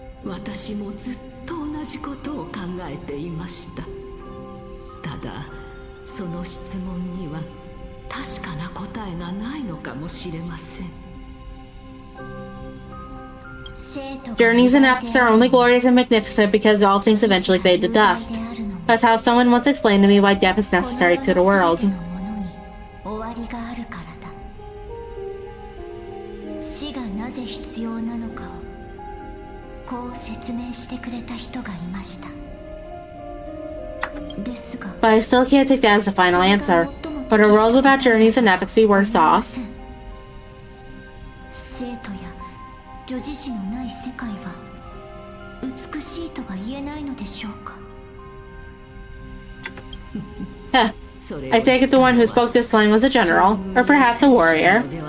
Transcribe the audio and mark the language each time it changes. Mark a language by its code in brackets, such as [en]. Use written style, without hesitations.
[ja] 私もずっと同じことを考えていました。ただ、その質問には確かな答えがないのかもしれません。 [en] Journeys and epics are only glorious and magnificent because all things eventually fade to dust. That's how someone once explained to me why death is necessary to the world. [ja] 終わりがあるからだ。死がなぜ必要なのかをこう説明してくれた人がいました。ですが [en] But I still can't take that as the final answer. Would a world without journeys and epics be worse off? [ja] 生徒や女児誌のない世界は美しいとは言えないのでしょうか。 [en] Heh, I take it the one who spoke this line was a general, or perhaps a warrior.